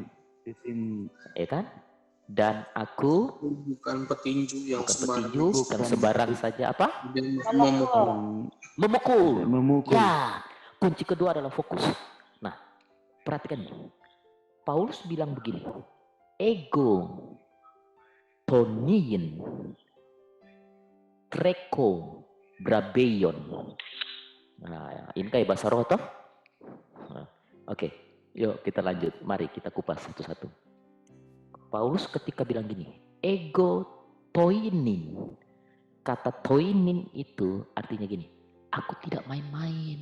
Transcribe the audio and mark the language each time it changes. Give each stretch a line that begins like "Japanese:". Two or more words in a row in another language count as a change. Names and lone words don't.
Indonesian: Ya kan? Dan aku bukan petinju yang sembarang saja apa? Memukul. Ya, kunci kedua adalah fokus. Nah, perhatikan. Paulus bilang begini.
Greek: ἐγὼ τοίνυν τρέχω βραβεῖον.
Indonesian: Nah, ini kayak bahasa roh toh? Nah, Oke, yuk kita lanjut. Mari kita kupas satu-satu. Paulus ketika bilang gini,
Greek: ἐγὼ τοίνυν.
Indonesian: Kata toinin itu artinya gini, aku tidak main-main.